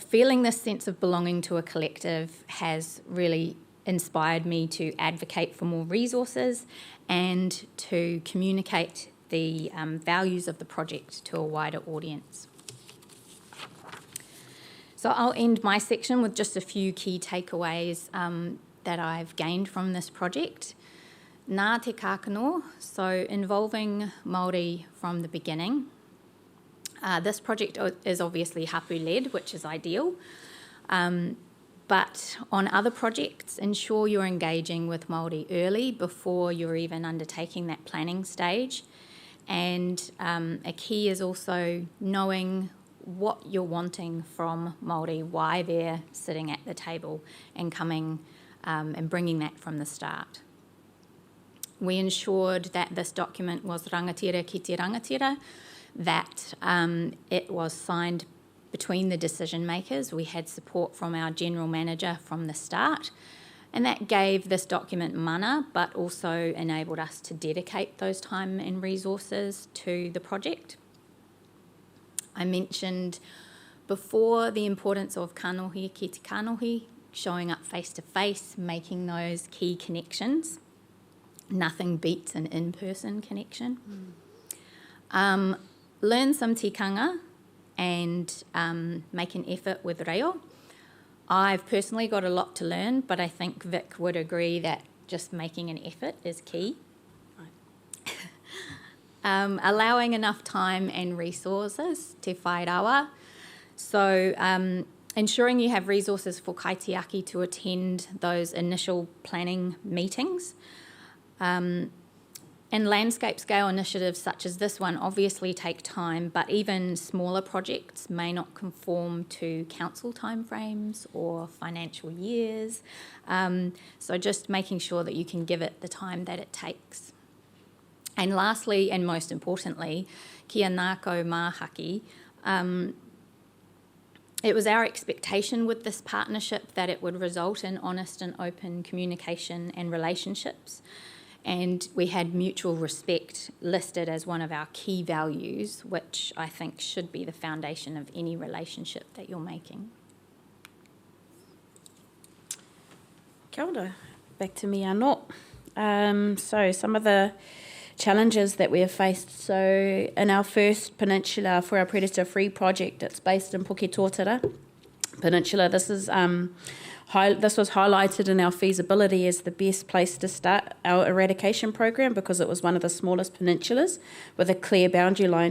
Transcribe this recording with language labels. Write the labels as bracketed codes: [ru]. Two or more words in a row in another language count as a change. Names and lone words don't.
[en] feeling this sense of belonging to a collective has really inspired me to advocate for more resources and to communicate the values of the project to a wider audience. So I'll end my section with just a few key takeaways that I've gained from this project. [mi] Nā te Kākano, [en] so involving Māori from the beginning. This project is obviously hapū-led, which is ideal. But on other projects, ensure you're engaging with Māori early before you're even undertaking that planning stage. And a key is also knowing what you're wanting from Māori, why they're sitting at the table, and coming and bringing that from the start. We ensured that this document was [mi] rangatira ki te rangatira, [en] that it was signed between the decision makers. We had support from our general manager from the start, and that gave this document mana, but also enabled us to dedicate those time and resources to the project. I mentioned before the importance of [mi] kanohi ki te kanohi, [en] showing up face to face, making those key connections. Nothing beats an in-person connection. Learn some tikanga and make an effort with reo. I've personally got a lot to learn, but I think Vic would agree that just making an effort is key. Allowing enough time and resources [mi] te whai rawa. [en] So ensuring you have resources for kaitiaki to attend those initial planning meetings. And landscape scale initiatives such as this one obviously take time, but even smaller projects may not conform to council timeframes or financial years. So just making sure that you can give it the time that it takes. And lastly, and most importantly, [mi] kia nāko māhaki, [en] it was our expectation with this partnership that it would result in honest and open communication and relationships. And we had mutual respect listed as one of our key values, which I think should be the foundation of any relationship that you're making. [mi] Kia ora. [en] Back to me anō. So some of the challenges that we have faced. So in our first peninsula for our predator-free project, it's based in Puketōtara Peninsula. This was highlighted in our feasibility as the best place to start our eradication program because it was one of the smallest peninsulas with a clear boundary line.